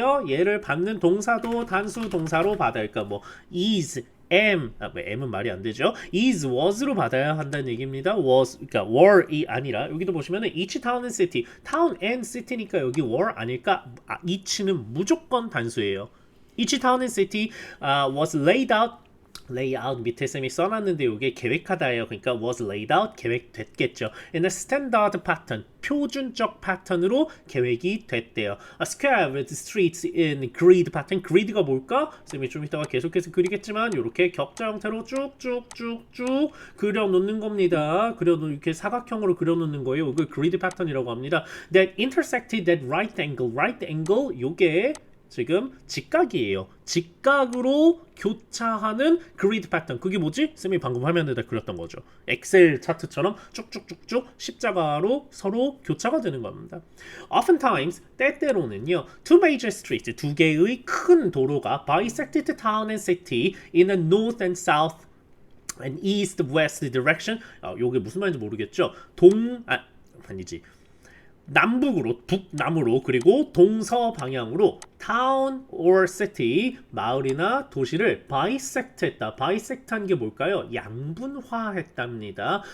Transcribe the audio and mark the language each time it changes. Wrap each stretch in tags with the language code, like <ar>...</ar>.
<ko>얘를 받는 동사도 단수 동사로 받아요. 그러니까 뭐 is M은 말이 안 되죠. is, was로 받아야 한다는 얘기입니다. 그러니까 were이 아니라 여기도 보시면은</ko> <en>each town and city,</en> <ko>town and city니까 여기 were 아닐까? each는 무조건 단수예요.</ko> <en>Each town and city was laid out</en> <ko>밑에 쌤이 써놨는데 이게 계획하다예요. 그러니까 was laid out 계획됐겠죠.</ko> <en>In a standard pattern</en> <ko>표준적 패턴으로 계획이 됐대요.</ko> <en>A square with streets in grid pattern.</en> <ko>grid가 뭘까? 쌤이 좀 이따가 계속해서 그리겠지만 이렇게 격자 형태로 쭉쭉쭉쭉 그려놓는 겁니다. 이렇게 사각형으로 그려놓는 거예요. 이걸 grid pattern이라고 합니다.</ko> <en>That intersected that right angle</en> <ko>요게 지금 직각이에요. 직각으로 교차하는 그리드 패턴. 그게 뭐지? 쌤이 방금 화면에다 그렸던 거죠. 엑셀 차트처럼 쭉쭉쭉쭉 십자가로 서로 교차가 되는 겁니다.</ko> <en>Oftentimes,</en> <ko>때때로는요.</ko> <en>Two major streets,</en> <ko>두 개의 큰 도로가</ko> <en>bisected the town and city in a north and south and east-west direction.</en> <ko>요게 무슨 말인지 모르겠죠? 아니지. 남북으로, 북남으로 그리고 동서 방향으로 town or city, 마을이나 도시를 bisect했다. bisect한 게 뭘까요? 양분화했답니다.</ko>